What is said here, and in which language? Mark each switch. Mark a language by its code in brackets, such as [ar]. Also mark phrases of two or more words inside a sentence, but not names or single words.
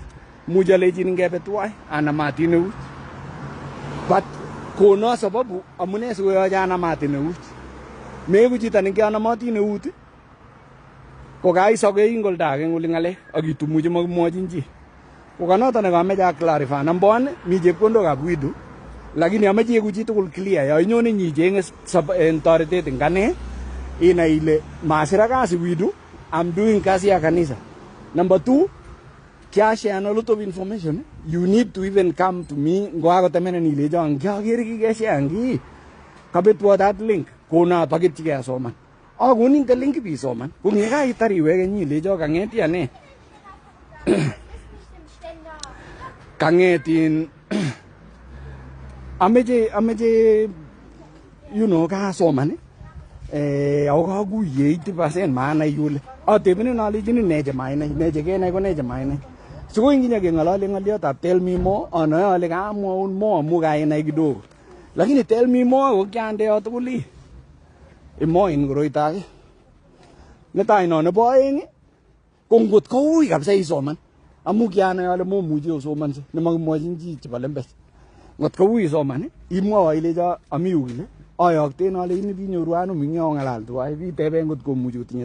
[kln] Much alechin ngebe tuwai anan matin eut. But kono sababu amune sikoyoche anamatin eut. Meku chito nekianamatin eut ko kaisokei ing olda age ngoli ng'alek ak itumuche makimwochin chi. Ko kanoto nekameche clarify. [en] Number one, [kln] mi chepkondokab WIDU, lakini ameche iku chi tugul clear. Yo inyone nyichenge toretet eng ane, inai ile masira kasi WIDU, [en] I'm doing [sw] kasi ya kanisa. [en] Number two, kiashare a lot of information. You need to even come to me. [kln] Ngoakotemenen ile jong kiakere kikeshare ki. Kabetwo [en] that link. [kln] Kona pakit chikesoman. Akonin ka link bisoman. Kung yekaitar iweke nyilecho kang'eti ane. Kang'etin ameche [en] you know [kln] kasoman ako kakuye 80% maanai kole atebenen alechini ne chemainai ne chekenai ko ne chemainai sikoi nginya keng'ololi ng'oliotab [en] tell me more [kln] anoe ale kamwaun more amu kainai [sw] kidogo lakini [kln] tell [en] me more [kln] ko kiandeo tugul imoin koroito ake netai no nebo oeng ko ngot koui kabisa isoman amu kianai ale momuchi osomanse nemakimwochin chi chebo lembech ngot koui isoman imwowo ilecho ami yu kile ayokten ale ini binyoru ano mingi ong'alal tuwai bitebe ngot komuchi kotinye